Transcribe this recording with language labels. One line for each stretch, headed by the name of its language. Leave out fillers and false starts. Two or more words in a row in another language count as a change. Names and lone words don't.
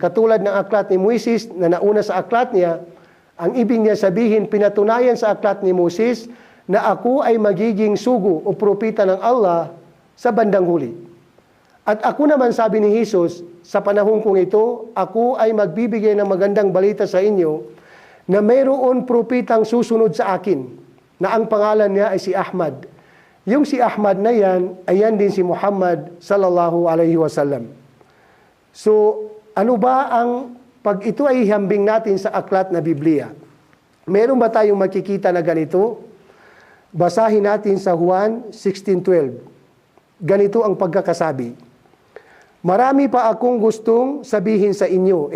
Filipino: Katulad ng aklat ni Moises na nauna sa aklat niya, ang ibig niya sabihin, pinatunayan sa aklat ni Moses na ako ay magiging sugo o propeta ng Allah sa bandang huli. At ako naman, sabi ni Jesus, sa panahon kong ito, ako ay magbibigay ng magandang balita sa inyo na mayroon propetang susunod sa akin, na ang pangalan niya ay si Ahmad. Yung si Ahmad na yan, ayan din si Muhammad
Arabic: صلى الله عليه وسلم.
Filipino: So, ano ba ang pag ito ay ihambing natin sa aklat na Biblia? Meron ba tayong makikita na ganito? Basahin natin sa Juan 16:12. Ganito ang pagkakasabi. Marami pa akong gustong sabihin sa inyo.